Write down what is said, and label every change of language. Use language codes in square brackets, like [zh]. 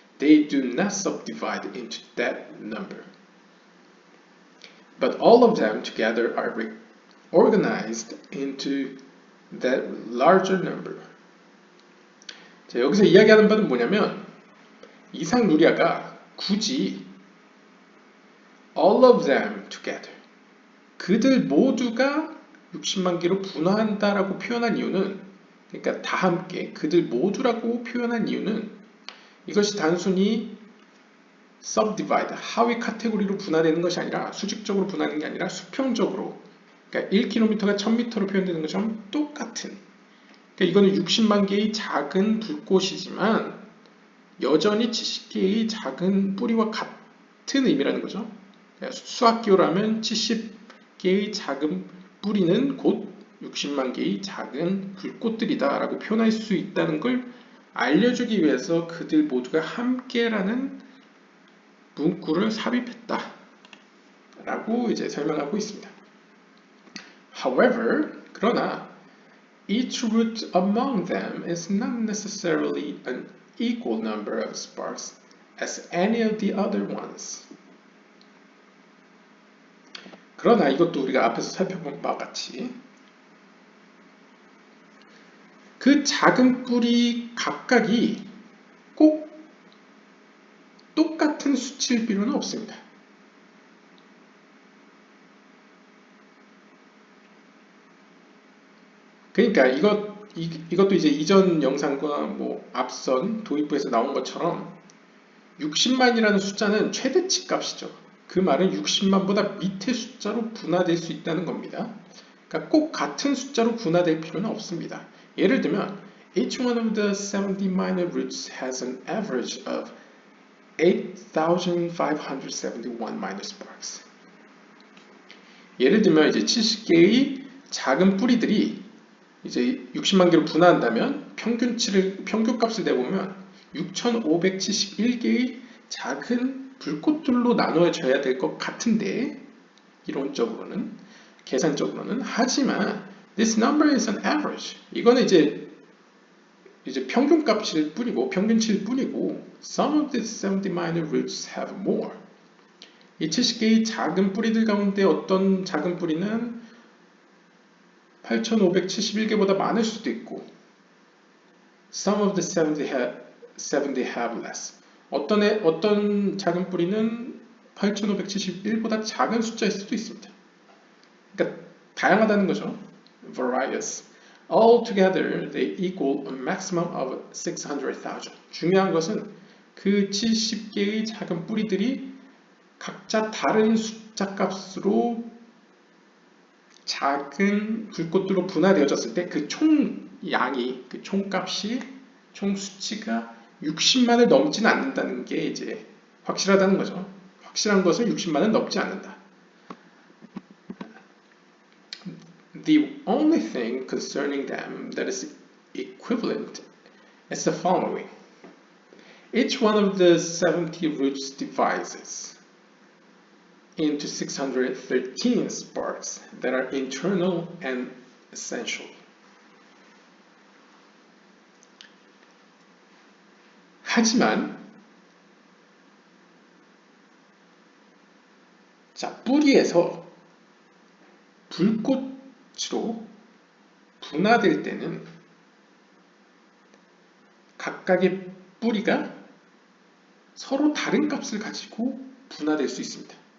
[en] They do not subdivide into that number. But all of them together are organized into that larger number. [ko] 자, 여기서 이야기하는 바는 뭐냐면 이상루리아가 굳이 [en] all of them together [ko] 그들 모두가 60만 개로 분화한다라고 표현한 이유는 그러니까 다 함께 그들 모두라고 표현한 이유는 이것이 단순히 subdivide 하위 카테고리로 분화되는 것이 아니라 수직적으로 분화하는 게 아니라 수평적으로 그러니까 1km가 1000m로 표현되는 것처럼 똑같은 그러니까 이거는 60만 개의 작은 불꽃이지만 여전히 70개의 작은 뿌리와 같은 의미라는 거죠. 그러니까 수학기호로 하면 70개의 작은 뿌리는 곧 60만 개의 작은 불꽃들이다 라고 표현할 수 있다는 걸 알려주기 위해서 그들 모두가 함께라는 문구를 삽입했다 라고 이제 설명하고 있습니다. [en] However, [ko] 그러나 [en] each root among them is not necessarily an equal number of sparks as any of the other ones. [ko] 그러나 이것도 우리가 앞에서 살펴본 바와 같이 그 작은 뿌리 각각이 꼭 똑같은 수치일 필요는 없습니다. 그러니까 이것도 이제 이전 영상과 뭐 앞선 도입부에서 나온 것처럼 60만이라는 숫자는 최대치 값이죠. 그 말은 60만보다 밑의 숫자로 분화될 수 있다는 겁니다. 그러니까 꼭 같은 숫자로 분화될 필요는 없습니다. 예를 들면 [en] each one of the 70 minor roots has an average of 8,571 minor sparks. [ko] 예를 들면 이제 70개의 작은 뿌리들이 이제 60만 개로 분화한다면 평균값을 내보면 6,571개의 작은 불꽃들로 나누어져야 될 것 같은데 이론적으로는 계산적으로는 하지만 [en] this number is an average. [ko] 이거는 이제 평균값일 뿐이고 평균치일 뿐이고 [en] some of these 70 minor roots have more. [ko] 이 70개의 작은 뿌리들 가운데 어떤 작은 뿌리는 8,571개보다 많을 수도 있고 [en] some of the 70 have less. [ko] 어떤 작은 뿌리는 8,571보다 작은 숫자일 수도 있습니다. 그러니까 다양하다는 거죠. [en] Various. Altogether, they equal a maximum of 600,000. [ko] 중요한 것은 그 70개의 작은 뿌리들이 각자 다른 숫자 값으로 작은 불꽃들로 분화되어졌을 때 그 총양이, 그 총값이, 총수치가 60만을 넘지는 않는다는 게 이제 확실하다는 거죠. 확실한 것은 60만은 넘지 않는다. [en] The only thing concerning them that is equivalent is the following. Each one of the 70 roots divides into 613 sparks that are internal and essential. [ko] 하지만 자, 뿌리에서 불꽃으로 분화될 때는 각각의 뿌리가 서로 다른 값을 가지고 분화될 수 있습니다.